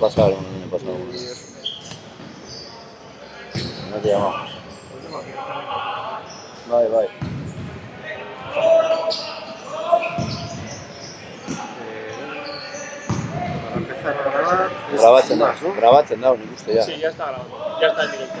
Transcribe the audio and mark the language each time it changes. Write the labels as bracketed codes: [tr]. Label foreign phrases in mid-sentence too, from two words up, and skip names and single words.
[es] eso pasaron el año pasado. Y eso. No te llamamos. Pues tengo aquí también. [en] Bye, bye. [es] Para empezar a grabar. [eu] Grabatzen [es] Más, [eu] da, [es] ¿no? [eu] grabatzen da, nik uste ya. [es] Sí, ya está grabando. Ya está en directo.